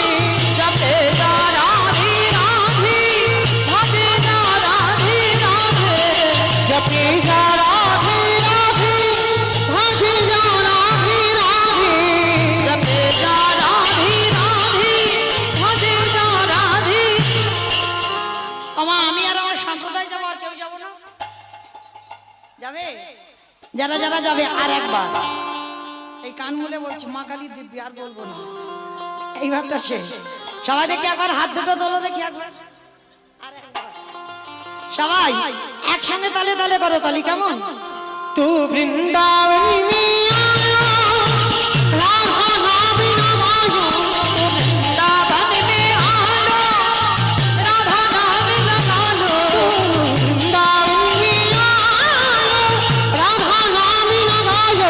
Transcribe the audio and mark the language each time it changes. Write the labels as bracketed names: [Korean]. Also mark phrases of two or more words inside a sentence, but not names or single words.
[Hindi] जपे जा राधे राधे भजे जा राधे राधे जपे जा राधे राधे भाजे जा राधे राधे जपे जा राधे राधे भजे जा राधे। [Bangla] আমা আমি আর আমার সম্প্রদায় যাবো, আর কেউ যাবো না? যাবে? যারা যারা যাবে আর একবার এই কান মুলে বলছি, মা কালী দিব্যি, আর বলবো না, এইবারটা শেষ। সবাই দেখি একবার হাত দুটো তোলো দেখি একবার, আর একবার। সবাই একসঙ্গে তালে তালে করো, তালি কেমন? [Hindi] तू वृंदावन में आया राधा नाम लगायो वृंदावन में आलो राधा नाम लगा लो वृंदावन में आया राधा नाम लगायो